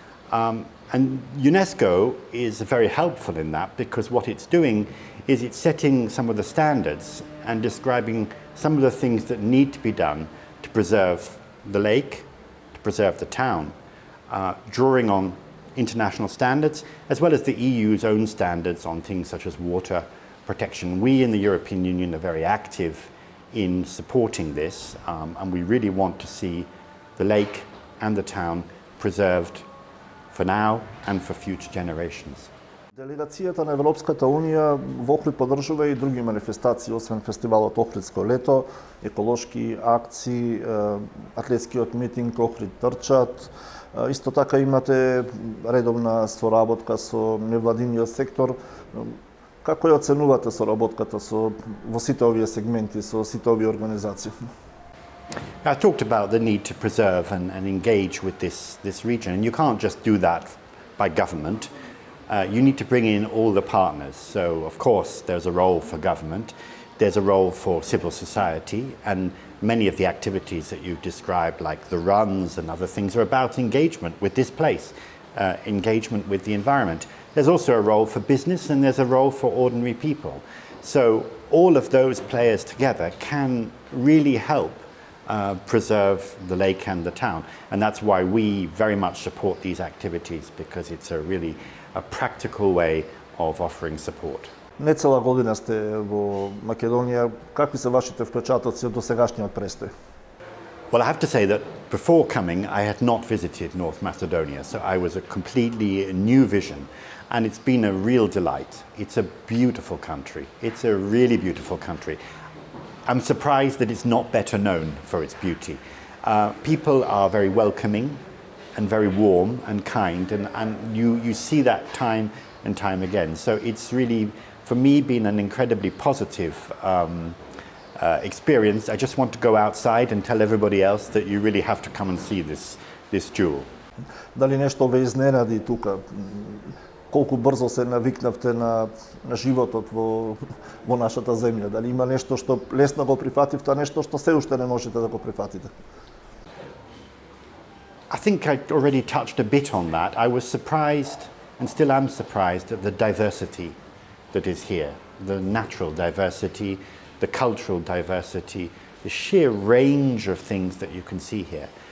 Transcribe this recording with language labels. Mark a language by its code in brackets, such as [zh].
[en] And UNESCO is very helpful in that, because what it's doing is it's setting some of the standards and describing some of the things that need to be done to preserve the lake, to preserve the town, drawing on international standards, as well as the EU's own standards on things such as water protection. We in the European Union are very active in supporting this, and we really want to see the lake and the town preserved for now and for future generations. [mk] Делегацијата на Европската унија во Охрид поддржува и други манифестации, освен Фестивалот Охридско лето, еколошки акции, атлетскиот митинг Охрид трчат. Исто така имате редовна соработка со невладиниот сектор. Како ја оценувате соработката во сите овие сегменти, со сите овие организации? [en] I talked about the need to preserve and engage with this region, and you can't just do that by government. You need to bring in all the partners. So, of course, there's a role for government, there's a role for civil society, and many of the activities that you described, like the runs and other things, are about engagement with this place, engagement with the environment. There's also a role for business, and there's a role for ordinary people. So all of those players together can really help preserve the lake and the town. And that's why we very much support these activities, because it's a practical way of offering support. [mk] Не цела година сте во Македонија. Какви се вашите впечатоци од досегашниот престој? [en] Well, I have to say that before coming, I had not visited North Macedonia, so I was a completely new vision, and it's been a real delight. It's a beautiful country. It's a really beautiful country. I'm surprised that it's not better known for its beauty. People are very welcoming and very warm and kind, and you see that time and time again. So it's really, for me, been an incredibly positive experience. I just want to go outside and tell everybody else that you really have to come and see this jewel. [mk] Дали нешто ве изненади тука? Колку брзо се навикнавте на животот во нашата земја? Дали има нешто што лесно го прифативте, а нешто што се уште не можете да го прифатите? [en] I think I already touched a bit on that. I was surprised, and still am surprised, at the diversity that is here. The natural diversity, the cultural diversity, the sheer range of things that you can see here.